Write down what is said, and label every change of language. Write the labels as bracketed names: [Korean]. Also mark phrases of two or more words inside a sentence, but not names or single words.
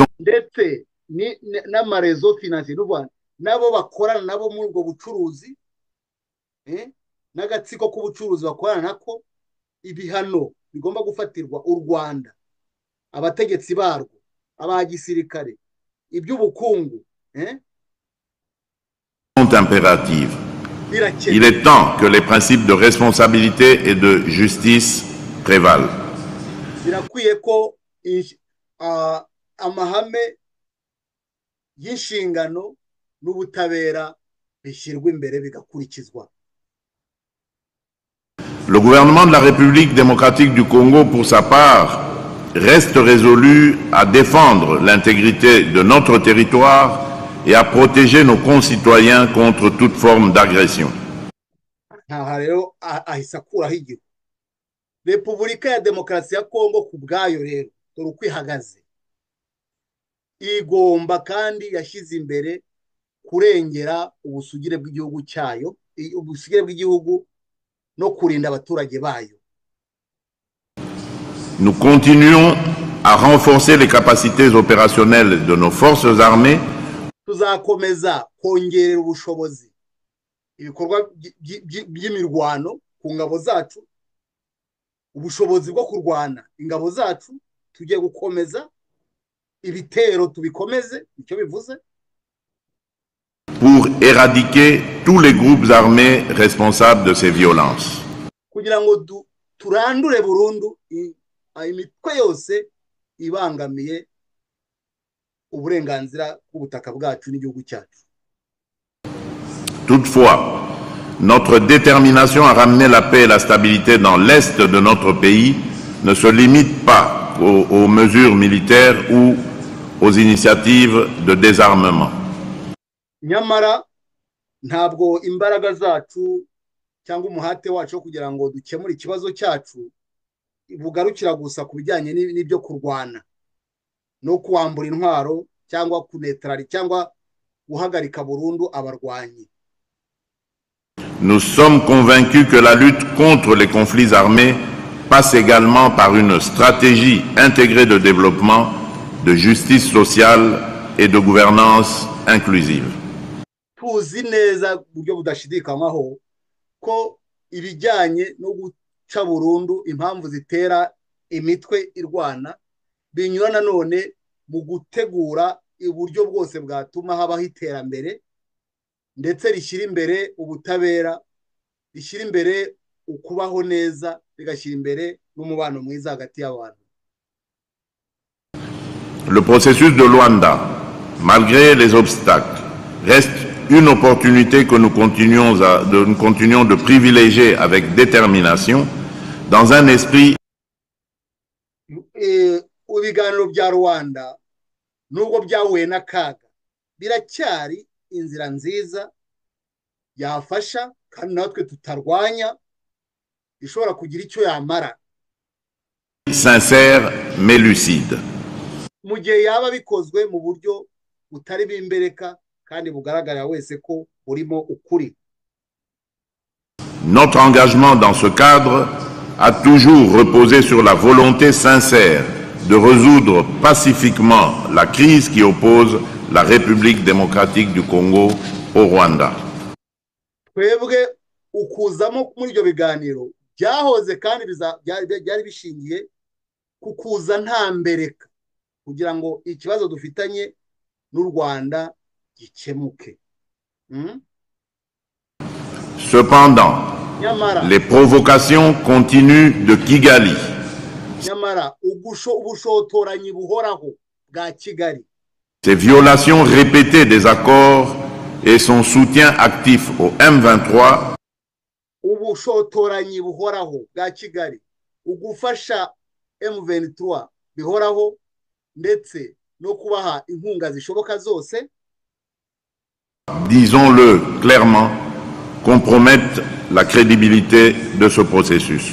[Kinyarwanda] ndetse n'amarezo financier nabo bakorana nabo muri ubwo bucuruzi, n'agatsiko k'ubucuruzi bakorana nako, ibihano bigomba gufatirwa u Rwanda, abategetsi barwo, aba gisirikare, iby'ubukungu [French] sont impératives. Il est temps que les principes de responsabilité et de justice prévalent. [Kinyarwanda] Birakwiye ko amahame y'inshingano n'ubutabera bishyirwa imbere bigakurikizwa. [French] Le gouvernement de la République démocratique du Congo, pour sa part, reste résolu à défendre l'intégrité de notre territoire et à protéger nos concitoyens contre toute forme d'agression. [Kinyarwanda] Repubulika ya Demokarasi ya Kongo ku bwayo rero dore uko ihagaze, igomba kandi yashyize imbere kurengera ubusugire bw'igihugu cyayo, ubusugire bw'igihugu no kurinda abaturage bayo. [French] Nous continuons à renforcer les capacités opérationnelles de nos forces armées. [Kinyarwanda] Tuzakomeza kongerera ubushobozi ibikorwa by'imirwano ku ngabo zacu, ubushobozi bwo kurwana ingabo zacu, tugiye gukomeza ibitero tubikomeze, icyo bivuze, [French] pour éradiquer tous les groupes armés responsables de ces violences. [Kinyarwanda] Kugira ngo turandure burundu imitwe yose ibangamiye uburenganzira bw'ubutaka bwacu n'igihugu cyacu. [French] Toutefois, notre détermination à ramener la paix et la stabilité dans l'est de notre pays ne se limite pas aux mesures militaires ou aux initiatives de désarmement. [Kinyarwanda] Nyamara ntabwo imbaraga zacu cyangwa umuhate wacu kugira ngo dukemure ikibazo cyacu bugarukira gusa ku bijyanye n'ibyo kurwana no kuwambura intwaro cyangwa kunetrali cyangwa guhagarika burundu abarwanyi. [French] Nous sommes convaincus que la lutte contre les conflits armés passe également par une stratégie intégrée de développement, de justice sociale et de gouvernance inclusive. [Kinyarwanda] Tuzi neza buryo budashidikanywaho ko ibijyanye no guca burundu impamvu zitera imitwe irwana binyura nanone mu gutegura uburyo bwose bwatuma habaho iterambere ndetse rishyira imbere ubutabera, rishyira imbere ukubaho neza, rigashyira imbere n'umubano mwiza hagati y'abantu. [French] Le processus de Luanda malgré les obstacles, reste une opportunité que nous continuons de privilégier avec détermination dans un esprit [Kinyarwanda] ibiganiro bya Rwanda nubwo byahuye n'akaga biracyari inzira nziza yafasha kandi natwe tutarwanya ishobora kugira icyo yamara [French] sincère mais lucide. [Kinyarwanda] mu gihe yaba bikozwe mu buryo butari bimbereka kandi bugaragarira wese ko burimo ukuri. [French] Notre engagement dans ce cadre a toujours reposé sur la volonté sincère de résoudre pacifiquement la crise qui oppose la République démocratique du Congo au Rwanda. [Kinyarwanda] Twebwe ukuzamo muri ibyo biganiro byahoze kandi byari bishingiye ku kuza nta mbereka kugira ngo ikibazo dufitanye n'u Rwanda gikemuke. [French] Cependant, les provocations continuent de Kigali. Ces violations répétées des accords et son soutien actif au M23 disons-le clairement, compromettent la crédibilité de ce processus.